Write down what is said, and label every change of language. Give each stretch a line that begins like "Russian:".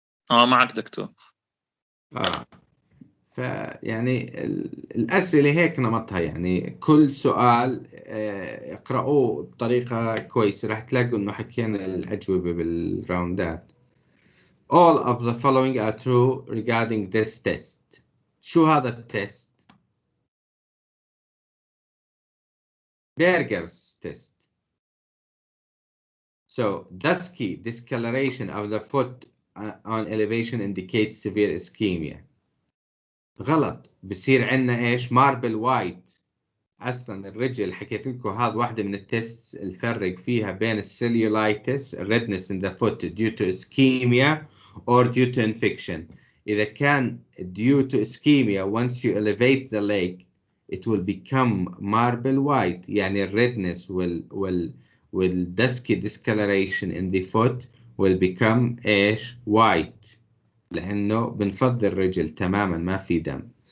Arabic: معك دكتور. فيعني الأسئلة هيك نمطها، يعني كل سؤال اقرأوه بطريقة كويسة راح تلاقوا إنه حكينا الأجوبة بالراوندات.
English: All of the following are true regarding this test.
Arabic: شو هذا التست؟ Berger's test.
English: So dusky discoloration of the foot on elevation indicates severe ischemia.
Arabic: غلط. بصير عندنا ايش؟ ماربل وايت. اصلا الرجل حكيت لكم هذا واحدة من التيست الفرق فيها بين السيلولايتس
English: redness in the foot due to ischemia or due to infection.
Arabic: إذا كان
English: due to ischemia once you elevate the leg it will become marble white،
Arabic: يعني
English: redness will dusky discoloration in the foot will become
Arabic: ايش؟
English: white،
Arabic: لأنه بنفض الرجل تماما ما في دم.